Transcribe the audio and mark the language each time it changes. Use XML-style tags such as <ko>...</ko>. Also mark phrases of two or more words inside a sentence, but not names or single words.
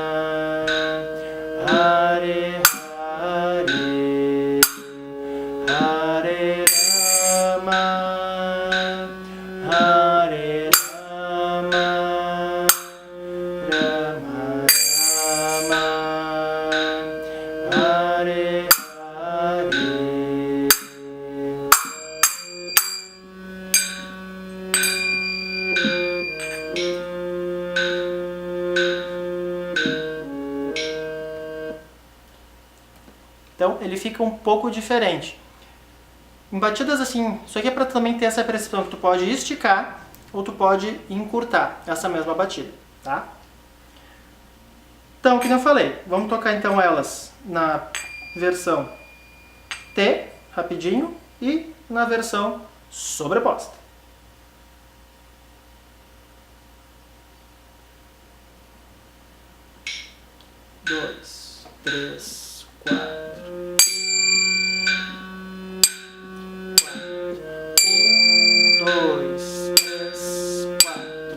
<sa>Hare Hare, Hare Rama, Hare Rama, Rama Rama, Hare Hare.</sa> <pt>Então ele fica um pouco diferente. Em batidas assim, isso aqui é para também ter essa percepção que tu pode esticar ou tu pode encurtar essa mesma batida, tá? Então, como eu falei, vamos tocar então elas na versão T, rapidinho, e na versão sobreposta. 2, 3, 4. 1, 2, 3, 4.</pt>